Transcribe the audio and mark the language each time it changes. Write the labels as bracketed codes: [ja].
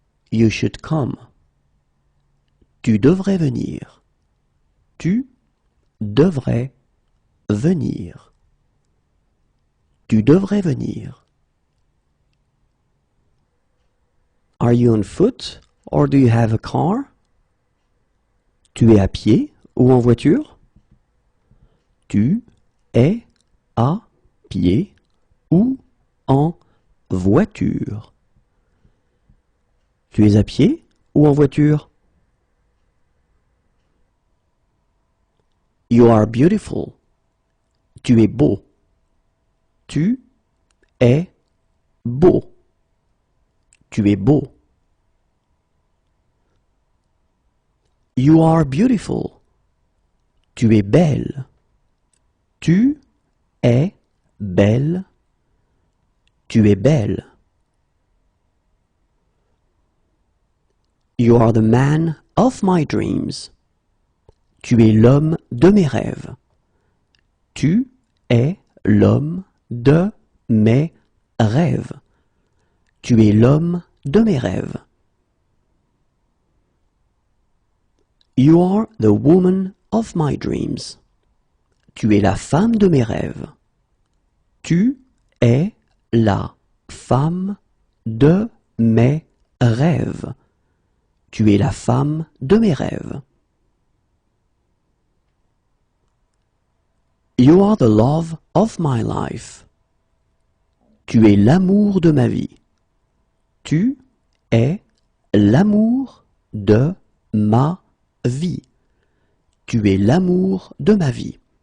[en] You should come. [fr] Tu devrais venir. Tu devrais venir. Tu devrais venir. [en] Are you on foot or do you have a car? [fr] Tu es à pied ou en voiture? Tu es à pied ou en voiture? Tu es à pied ou en voiture? [en] You are beautiful. [fr] Tu es beau. Tu es beau. Tu es beau. [en] You are beautiful. [fr] Tu es belle. Tu es belle. Tu es belle. [en] You are the man of my dreams. [fr] Tu es l'homme de mes rêves. Tu es l'homme de mes rêves. Tu es l'homme de mes rêves. [en] You are the woman of my dreams. [fr] Tu es la femme de mes rêves. Tu es la femme de mes rêves. Tu es la femme de mes rêves. [en] You are the love of my life. [fr] Tu es l'amour de ma vie. Tu es l'amour de ma vie. Tu es l'amour de ma vie.